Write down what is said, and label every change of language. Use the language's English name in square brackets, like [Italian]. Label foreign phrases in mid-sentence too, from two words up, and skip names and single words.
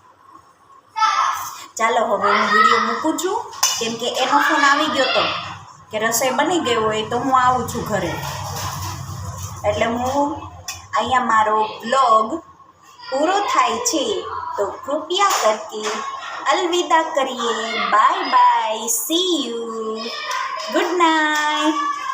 [Gujarati] ચાલો હવે હું વિડીયો મૂકું છું, કેમ કે એનો ફોન આવી ગયો તો કે રસોઈ બની ગઈ હોય તો હું આવું છું ઘરે, એટલે હું અહીંયા મારો બ્લોગ પૂરો થાય છે। [Hindi] तो कृपया करके अलविदा करिए, [English] bye bye, see you, good night.